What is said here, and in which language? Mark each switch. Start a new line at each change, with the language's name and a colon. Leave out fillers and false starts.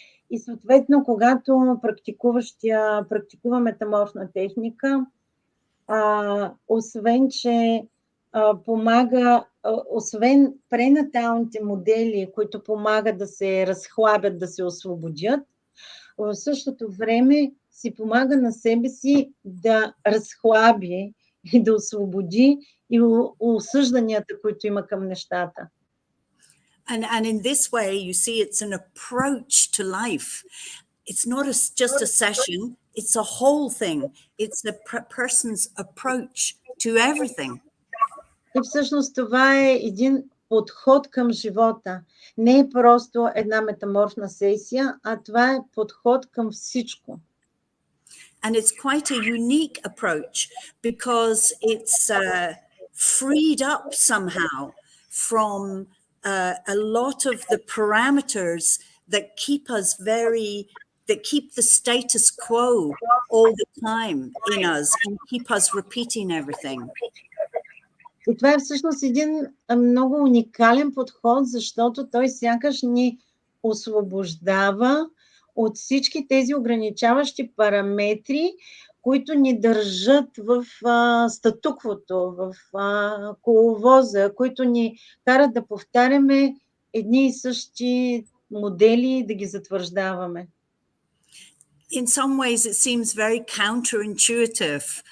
Bulgarian: И съответно, когато практикува метаморфна техника, освен, че помага, освен пренаталните модели, които помагат да се разхлабят, да се освободят, в същото време си помага на себе си да разхлаби и да освободи и осъжданията, които има към нещата.
English: And in this way, you see, it's an approach to life. It's not just a session, it's a whole thing. It's a person's approach to everything.
Bulgarian: И всъщност това е един подход към живота. Не е просто една метаморфна сесия, а това е подход към всичко.
English: And it's quite a unique approach because freed up somehow from a lot of the parameters that keep us that keep the status quo all the time in us and keep us repeating everything.
Bulgarian: И това е всъщност един много уникален подход, защото той сякаш ни освобождава от всички тези ограничаващи параметри, които ни държат в статуквото, в коловоза, които ни карат да повтаряме едни и същи модели, да ги затвърждаваме.
English: In some ways, it seems very counterintuitive.